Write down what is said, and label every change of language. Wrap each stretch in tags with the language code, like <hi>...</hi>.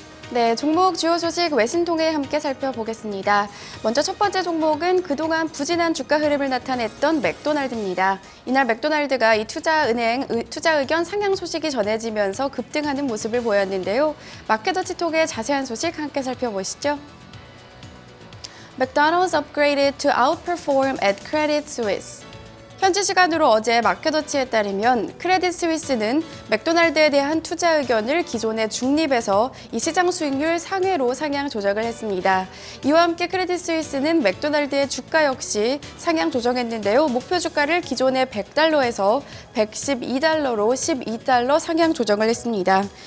<ko>네, 종목 주요 소식 외신 통해 함께 살펴보겠습니다. 먼저 첫 번째 종목은 그동안 부진한 주가 흐름을 나타냈던 맥도날드입니다. 이날 맥도날드가 이 투자 의견 상향 소식이 전해지면서 급등하는 모습을 보였는데요. 마켓워치 통해 자세한 소식 함께 살펴보시죠.</ko> <en>McDonald's upgraded to outperform at Credit Suisse.</en> <ko>현지 시간으로 어제 마켓워치에 따르면 크레딧 스위스는 맥도날드에 대한 투자 의견을 기존의 중립에서 이 시장 수익률 상회로 상향 조정을 했습니다. 이와 함께 크레딧 스위스는 맥도날드의 주가 역시 상향 조정했는데요. 목표 주가를 기존의 100달러에서 112달러로 12달러 상향 조정을 했습니다.</ko>